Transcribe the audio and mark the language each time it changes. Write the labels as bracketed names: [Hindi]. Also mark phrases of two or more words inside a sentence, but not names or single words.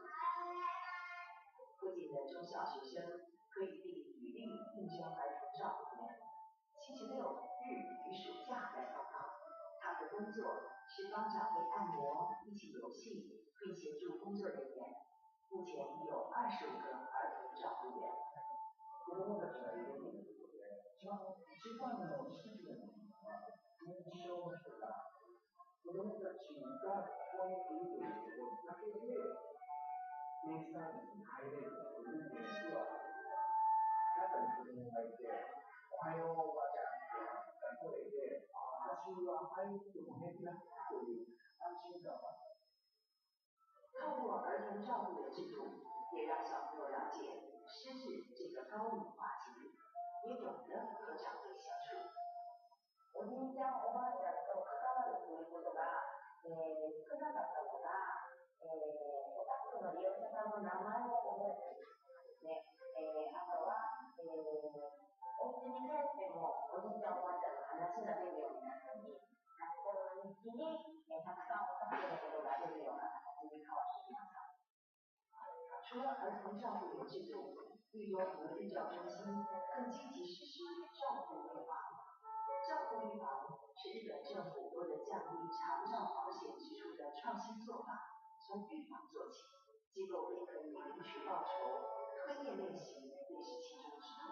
[Chinese] 附近的中小学生可以递履历应征儿童照顾员。星期6日与暑假来报告，他的工作是帮长辈按摩、一起游戏，并协助工作人员。目前已有25个儿童照顾员。 [Japanese] 子供たちがいるということで、一番の支持の認証の人が、子供たちがここにいるということだけで、デイサービスに入れるというケースはある。中に子供がいて、おはようおばあちゃんって声で、私は入っても平気だという安心感はある。 [Chinese] 透过儿童照顾的制度，也让小朋友了解失智这个高龄化疾病，也懂得和长辈相处。 [Japanese] おじいちゃんおばあちゃんと関わるということが、 少なかったのが、お宅の利用者さんの名前を覚えているですね。あとは、お家に帰ってもおじいちゃんおばあちゃんの話が出るようになったり、学校の日記に、たくさんお宅のことが出るような形に変わってきました。 [Chinese] 除了儿童照顾的制度，育多和育教中心更积极实施照顾预防。照顾预防是日本政府为了降低长照保险支出的创新做法，从预防做起，机构也可以领取报酬，推演练习也是其中之一。